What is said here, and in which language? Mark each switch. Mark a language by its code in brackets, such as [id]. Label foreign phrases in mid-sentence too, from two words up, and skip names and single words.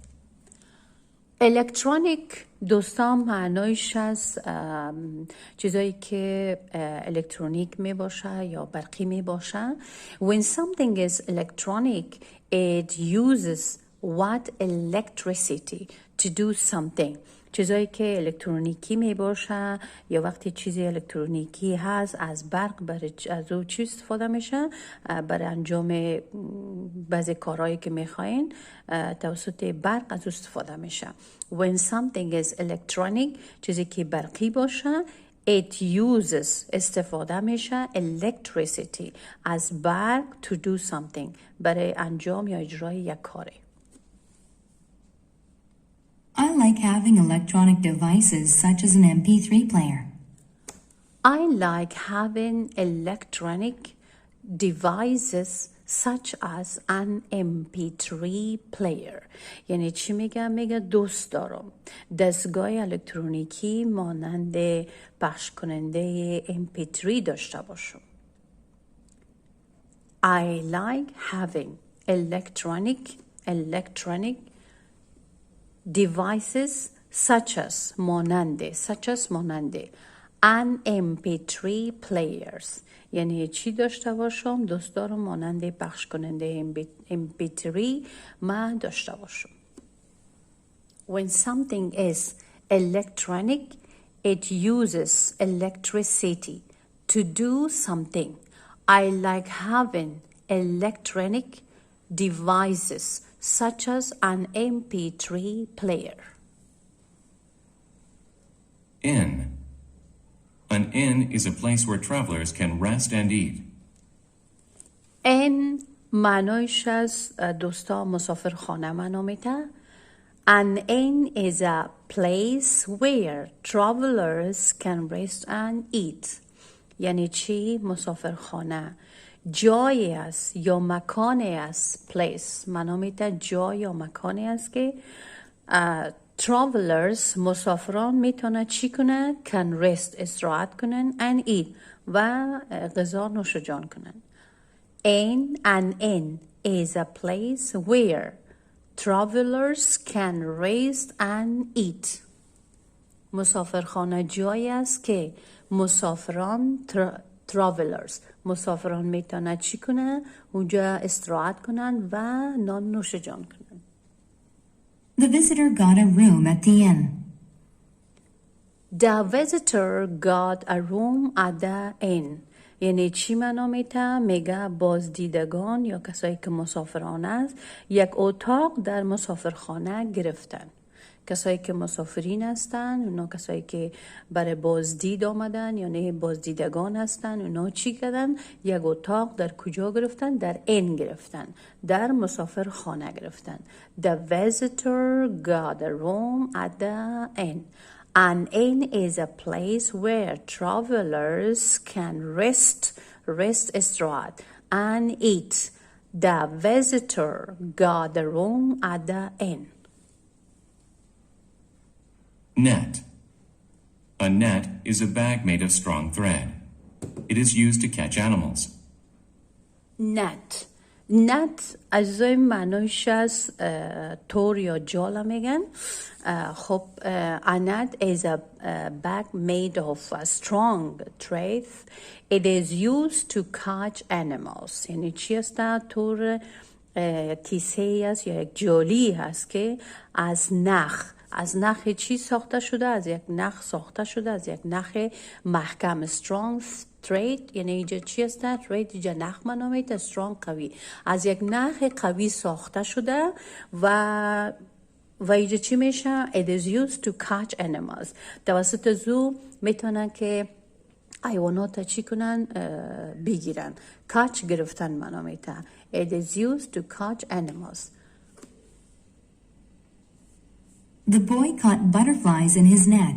[fa] الکترونیک دوستان معنایش از چیزایی که الکترونیک می باشه یا برقی می باشه. [en] When something is electronic, it uses what electricity to do something. [fa] چیزایی که الکترونیکی می باشه یا وقتی چیزی الکترونیکی هست از برق برای از او چی استفاده میشه؟ برای انجام بعضی کارهایی که میخواین توسط برق از او استفاده میشه. [en] When something is electronic [fa] چیزی که برقی باشه [en] it uses [fa] استفاده میشه electricity از برق [en] to do something [fa] برای انجام یا اجرای یک کاری. [en] I like having electronic devices such as an MP3 player. I like having electronic devices such as an MP3 player. [fa] یعنی چی میگم؟ میگه دوست دارم دستگاه الکترونیکی مانند پخش کننده MP3 داشته باشم. [en] I like having electronic devices such as ماننده an MP3 players. [fa] یعنی چی داشته باشم؟ دوست دارم ماننده پخش کننده MP3 من داشته باشم. [en] When something is electronic, it uses electricity to do something. I like having electronic devices such as an MP3 player. Inn. An inn is a place where travelers can rest and eat. [fa] این معنایش از دوستا مسافرخانه معنا میده. [en] An inn is a place where travelers can rest and eat. [fa] یعنی چی؟ مسافرخانه جایی است یا مکانی است. place معنا میده جای یا مکانی است که travelers مسافران میتونه چی کنن؟ [en] can rest [fa] استراحت کنن [en] and eat [fa] و غذا نوش جان کنن. [en] An inn is a place where travelers can rest and eat. [fa] مسافرخانه جایی است که مسافران travelers. مسافران میتونن چی کنن؟ اونجا استراحت کنن و نان نوش جان کنن. [en] The visitor got a room at the inn. The visitor got a room at the inn. [fa] یعنی چی معنا میته؟ میگه بازدیدگان یا کسایی که مسافران است یک اتاق در مسافرخانه گرفتن. کسایی که مسافرین هستن، اونا کسایی که برای بازدید آمدن یعنی بازدیدگان هستن، اونا چی کردن؟ یک اتاق در کجا گرفتن؟ در این گرفتن، در مسافرخانه گرفتن. [en] The visitor got a room at the inn. An inn is a place where travelers can rest استراحت and eat. The visitor got a room at the inn. Net. A net is a bag made of strong thread. It is used to catch animals. Net. [fa] نت اجزای معنایش از تور یا جال میگن. [en] خب a net is a bag made of a strong thread. It is used to catch animals. [fa] یعنی چی است؟ تور کیسه است یا یک جالی هست که از نخ چی ساخته شده؟ از یک نخ ساخته شده، از یک نخ محکم. [en] strong thread [fa] یعنی اینجا چی است؟ thread اینجا نخ منامیت، strong قوی، از یک نخ قوی ساخته شده و اینجا چی میشه؟ [en] it is used to catch animals. [fa] توسط زو میتونن که حیوانات چی کنن؟ بگیرن. catch گرفتن منامیت. [en] it is used to catch animals. The boy caught butterflies in his net.